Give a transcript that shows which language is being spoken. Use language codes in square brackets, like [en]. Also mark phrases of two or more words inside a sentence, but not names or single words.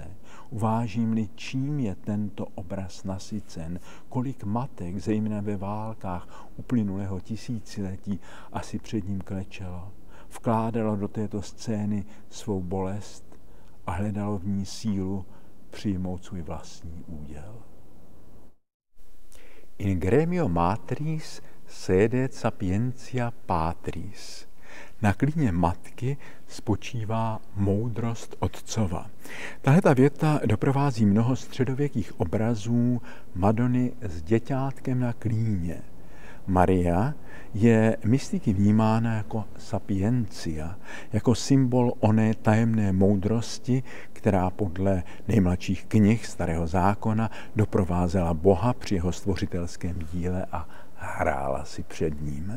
[cs] Uvážím-li, čím je tento obraz nasycen, kolik matek, zejména ve válkách uplynulého tisíciletí, asi před ním klečelo. vkládalo do této scény svou bolest a hledalo v ní sílu přijmout svůj vlastní úděl. [la] In gremio matris sedet sapientia patris. [cs] Na klíně matky spočívá moudrost otcova. Tahleta věta doprovází mnoho středověkých obrazů Madony s děťátkem na klíně. Maria je mystiky vnímána jako sapiencia, jako symbol oné tajemné moudrosti, která podle nejmladších knih Starého zákona doprovázela Boha při jeho stvořitelském díle a hrála si před ním.